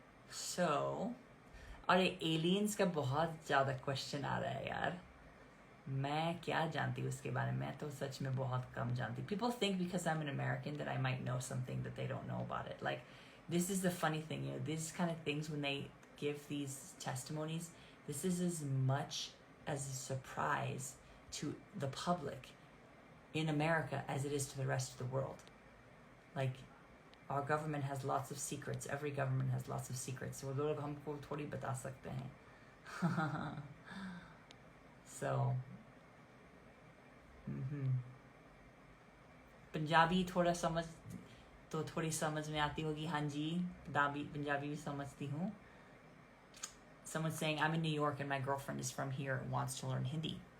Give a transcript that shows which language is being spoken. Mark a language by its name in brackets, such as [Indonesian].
[Hindi] So, अरे aliens का बहुत ज़्यादा question आ रहा है यार. मैं क्या जानती हूँ उसके बारे में? मैं तो सच में बहुत कम जानती. [English] People think because I'm an American that I might know something that they don't know about it. Like, this is the funny thing, these kind of things when they give these testimonies, this is as much as a surprise to the public in America as it is to the rest of the world. Like, our government has lots of secrets. Every government has lots of secrets. [Hindi] So लोग हमको थोड़ी बता सकते हैं. So, Punjabi थोड़ा समझ तो थोड़ी समझ में आती होगी. हाँ जी, पंजाबी भी समझती हूँ. [English] Someone's saying, I'm in New York and my girlfriend is from here and wants to learn Hindi.